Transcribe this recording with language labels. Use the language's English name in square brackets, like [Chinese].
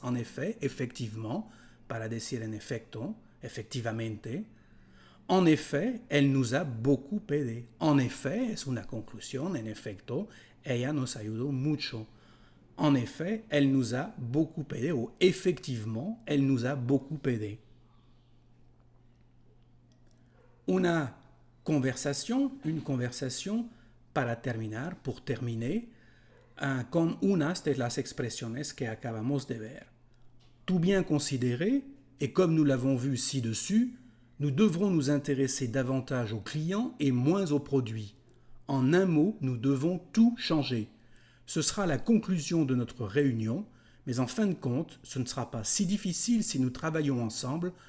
[French] En effet, effectivement, [Spanish] para decir en efecto, efectivamente. [French] En effet, elle nous a beaucoup aidé. En effet, [Spanish] es una conclusión, en efecto, ella nos ayudó mucho. [French] En effet, elle nous a beaucoup aidé, ou effectivement, elle nous a beaucoup aidé. Une conversation [Spanish] para terminar, [French] pour terminer, [Spanish] con unas de las expresiones que acabamos de ver. [French] Tout bien considéré, et comme nous l'avons vu ci-dessus, nous devrons nous intéresser davantage aux clients et moins aux produits. En un mot, nous devons tout changer. Ce sera la conclusion de notre réunion, mais en fin de compte, ce ne sera pas si difficile si nous travaillons ensemble.